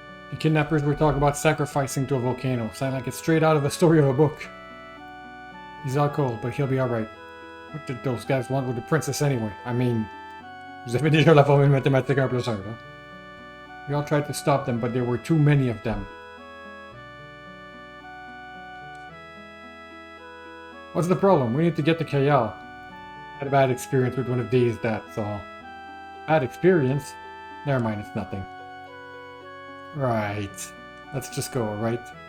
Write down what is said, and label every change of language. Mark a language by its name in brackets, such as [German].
[English] The kidnappers were talking about sacrificing to a volcano. Sound like it's straight out of the story of a book. He's all cold, but he'll be alright. What did those guys want with the princess anyway? I mean, [French] vous avez déjà la formule mathématique 1 plus 1, huh? [English] We all tried to stop them, but there were too many of them. What's the problem? We need to get to Kayal. Had a bad experience with one of these, that's all. Bad experience? Never mind, it's nothing. Right. Let's just go, right?